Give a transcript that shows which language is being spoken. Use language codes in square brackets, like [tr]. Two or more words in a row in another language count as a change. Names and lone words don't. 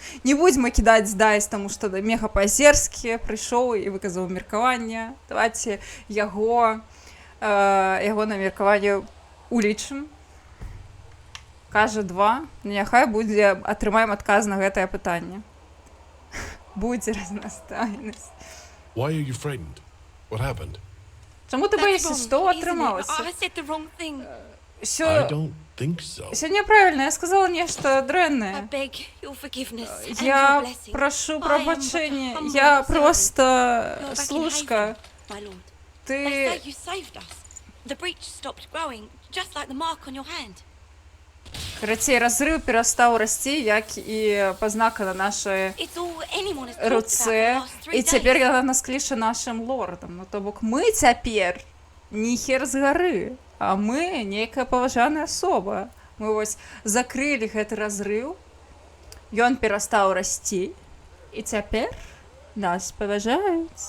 [be] Не будзем мы кідаць здайс, таму што мега па-азерскі прыйшоў і выказаў меркаванне. Давайце яго на меркаванне улічым. Кажа 2, няхай будзе, атрымаем адказ на гэтае пытанне. Будзе разнастайнасць. [en] Why are you frightened? What happened? [be] Чаму ты боишься? Што атрымалася? [en] I said the wrong thing. I don't think so. [be] Всё няправільна, я сказала нешта [en] I [be] дрэннае. [en] beg your forgiveness and [be] Я [en] your blessing. [be] прашу [en] I am [be] прабачэння. [en] humble [be] Я [en] servant. [be] просто [en] You're back in [be] служка. [en] Haven, my lord. They [be] Ты... [en] say you saved us. The breach stopped growing, just like the mark on your hand. [be] Карацей, разрыв перастаў расці, як і пазнака на нашай [en] It's all anyone has talked about [be] руцэ. [en] the last 3 [be] І цяпер [en] days. [be] яна нас кліча нашым лордам. То бок мы цяпер не хер з гары, а мы нейкая паважаная асоба. Мы вось закрылі гэты разрыв, ён перастаў расці, і цяпер нас паважаюць.